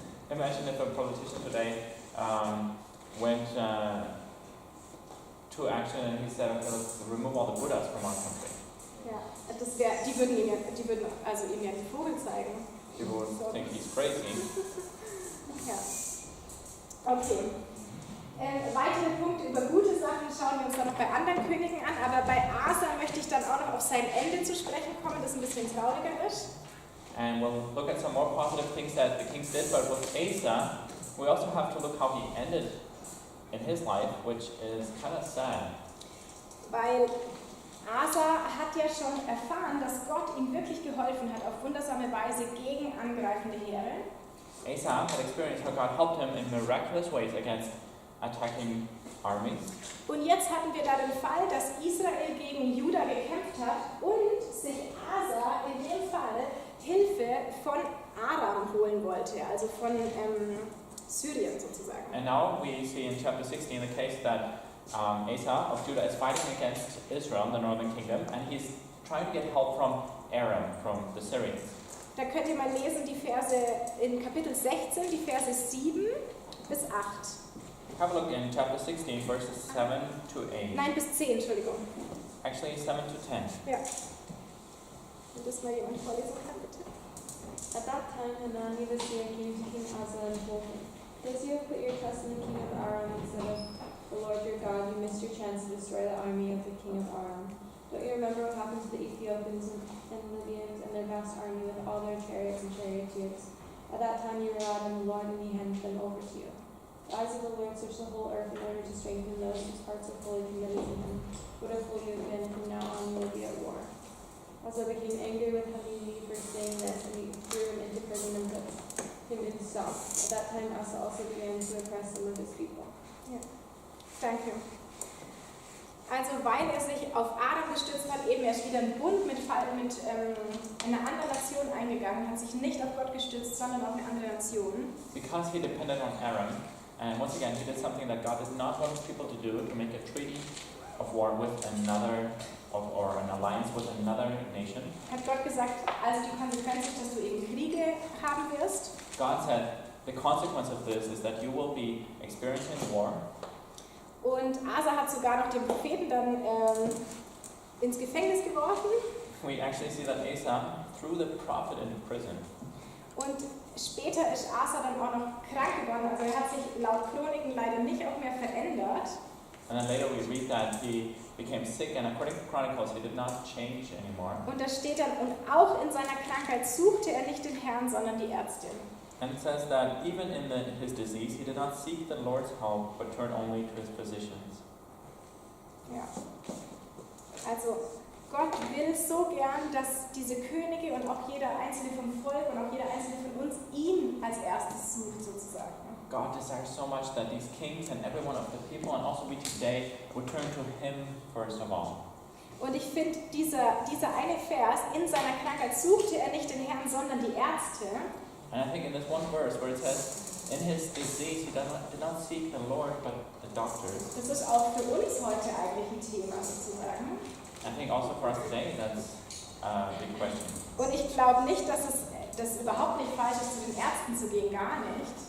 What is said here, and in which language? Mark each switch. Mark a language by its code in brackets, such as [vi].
[en] Imagine if a politician today went to action and he said, okay, let's remove all the Buddhas from our country. [de] Ja, die würden ihm ja den Vogel zeigen. [en] People would think he's crazy. [de] Ja. Okay. Weitere Punkte über gute Sachen schauen wir uns dann noch bei anderen Königen an, aber bei Asa möchte ich dann auch noch auf sein Ende zu sprechen kommen, das ein bisschen trauriger ist. [en] And we'll look at some more positive things that the kings did, but with Asa, we also have to look how he ended in his life, which is kind of sad. [de] Weil Asa hat ja schon erfahren, dass Gott ihm wirklich geholfen hat auf wundersame Weise gegen angreifende Heere. [en] Asa had experienced how God helped him in miraculous ways against attacking armies. [de] Und jetzt hatten wir da den Fall, dass Israel gegen Juda gekämpft hat und sich Asa in dem Fall Hilfe von Aram holen wollte, also von Syrien sozusagen. [en] And now we see in chapter 16 the case that Asa of Judah is fighting against Israel, the northern kingdom, and he's trying to get help from Aram, from the Syrians. [de] Da könnt ihr mal lesen die Verse in Kapitel 16, die Verse 7 bis 8. [en] Have a look in chapter 16, verses 7 to 8. [de] Nein, bis 10, Entschuldigung. [en] Actually, 7 to 10. [de] Ja. Wenn das mal jemand vorlesen kann, bitte. [en] At that time, Hanani the Syrian came to King Asa and told him, "Because you have put your trust in the king of Aram instead of the Lord your God, you missed your chance to destroy the army of the king of Aram. Don't you remember what happened to the Ethiopians and Libyans and their vast army with all their chariots and charioteers? At that time you relied on the Lord and he handed them over to you. The eyes of the Lord search the whole earth in order to strengthen those whose hearts are fully committed to him. What a fool you have been, from now on you will be at war." Asa became angry with Hanani for saying this, and he threw him into prison and put him in stocks. At that time Asa also began to oppress some of his people. [de] Danke. Also weil er sich auf Adam gestützt hat, eben er ist wieder einen Bund mit einer anderen Nation eingegangen, hat sich nicht auf Gott gestützt, sondern auf eine andere Nation. [en] Because he depended on Aram, and once again he did something that God did not want his people to do, to make a treaty of war with another, or an alliance with another nation. [de] Hat Gott gesagt, also die Konsequenz ist, dass du eben Kriege haben wirst. [en] God said, the consequence of this is that you will be experiencing war. [de] Und Asa hat sogar noch den Propheten dann ins Gefängnis geworfen. [en] We actually see that Asa threw the prophet into prison. [de] Und später ist Asa dann auch noch krank geworden. Also er hat sich laut Chroniken leider nicht auch mehr verändert. [en] And then later we read that he became sick, and according to Chronicles, he did not change anymore. [de] Und da steht dann, und auch in seiner Krankheit suchte er nicht den Herrn, sondern die Ärztin. [en] And it says that even in his disease, he did not seek the Lord's help, but turned only to his physicians. [de] Ja. Also Gott will so gern, dass diese Könige und auch jeder einzelne vom Volk und auch jeder einzelne von uns ihn als erstes sucht sozusagen. [en] God desires so much that these kings and every one of the people, and also we today, would turn to him first of all. [de] Und ich finde, dieser eine Vers, in seiner Krankheit suchte er nicht den Herrn, sondern die Ärzte. [en] And I think in this one verse where it says, in his disease he did not seek the Lord but the doctors. [de] Das ist auch für uns heute eigentlich ein Thema sozusagen. [en] I think also for us today that's a big question. [de] Und ich glaube nicht, dass es überhaupt nicht falsch ist, zu den Ärzten zu gehen, gar nicht.